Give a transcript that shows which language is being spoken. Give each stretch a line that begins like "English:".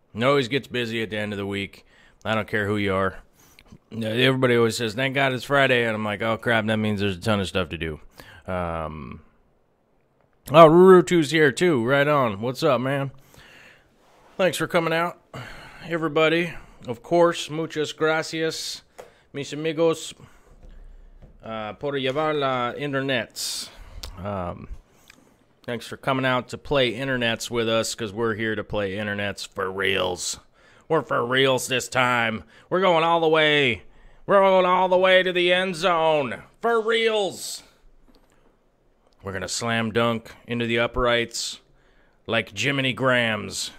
English: It always gets busy at the end of the week. I don't care who you are. Everybody always says, thank God it's Friday, and I'm like, oh, crap, that means there's a ton of stuff to do. Oh, Ruru2's here, too. Right on. What's up, man? Thanks for coming out, everybody. Of course,
Spanish: muchas gracias, mis amigos, por llevar la internets.
English: Thanks for coming out to play internets with us, because we're here to play internets for reals. We're for reals this time. We're going all the way. We're going all the way to the end zone. For reals. We're going to slam dunk into the uprights like Jiminy Grahams.